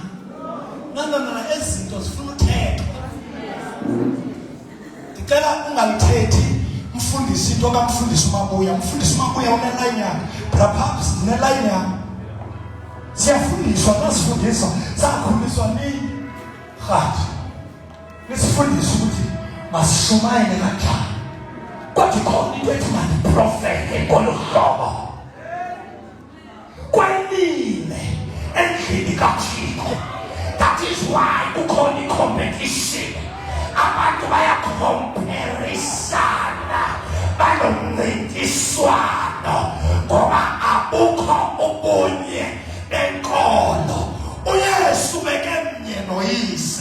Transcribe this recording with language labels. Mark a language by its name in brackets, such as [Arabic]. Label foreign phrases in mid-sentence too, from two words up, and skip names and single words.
[Xhosa] No, ezinto zifuna uthethwa. Ndicela ungalithethi mfundisi into kamfundisi uMabuya. Umfundisi uMabuya uneline yakhe. Perhaps uneline yakhe. Siyafundiswa nasifundiswa sakhuliswa nini? Hayi. Nisifundisa ukuthi masishumayele kanjani. Kodwa khona into ethi manje prophet ngolhlobo. Kwanile endlini kaThixo. [English] That is why [Xhosa] kukhona i-competition. Abantu bayakhomperisana banomncintiswano ngoba abukho ubunye benkolo. uYesu bekemnye noyise.